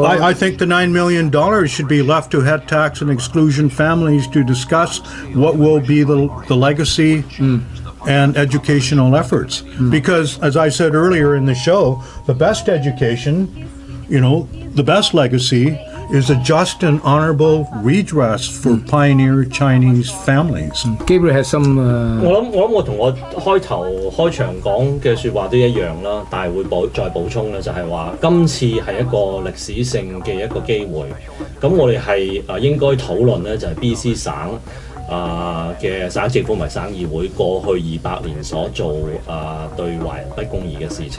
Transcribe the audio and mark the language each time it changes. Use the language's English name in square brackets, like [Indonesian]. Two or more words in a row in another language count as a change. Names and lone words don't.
[English] I think the $9 million should be left to head tax and exclusion families to discuss what will be the legacy and educational efforts. Because, as I said earlier in the show, the best education, the best legacy is a just and honorable redress for pioneer Chinese families. Gabriel has some. [Cantonese] 我諗我同我開場講嘅説話都一樣啦，但係會再補充咧，就係話今次係一個歷史性嘅一個機會。咁我哋係應該討論咧，就係 BC 省嘅省政府同埋省議會過去200年所做對華人不公義嘅事情。